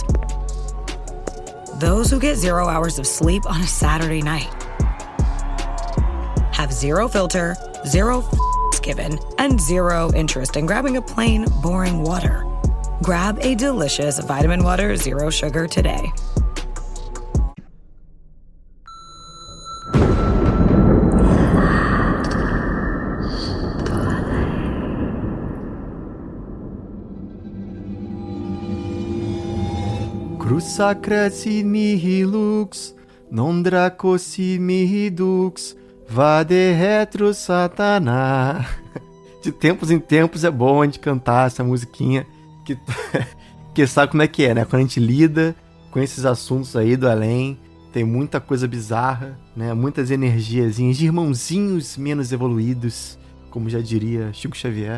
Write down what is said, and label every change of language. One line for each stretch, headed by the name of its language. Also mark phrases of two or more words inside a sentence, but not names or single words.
English: Those who get 0 hours of sleep on a Saturday night. Have zero filter, zero given, and zero interest in grabbing a plain, boring water. Grab a delicious Vitamin Water Zero Sugar today.
Latin: Crusacrasi mihi lux, non dracosi mihi dux, vade retro satana.
Portuguese: De tempos em tempos é bom a gente cantar essa musiquinha que sabe como é que é, né? Quando a gente lida com esses assuntos aí do além, tem muita coisa bizarra, né? Muitas energiazinhas de irmãozinhos menos evoluídos, como já diria Chico Xavier.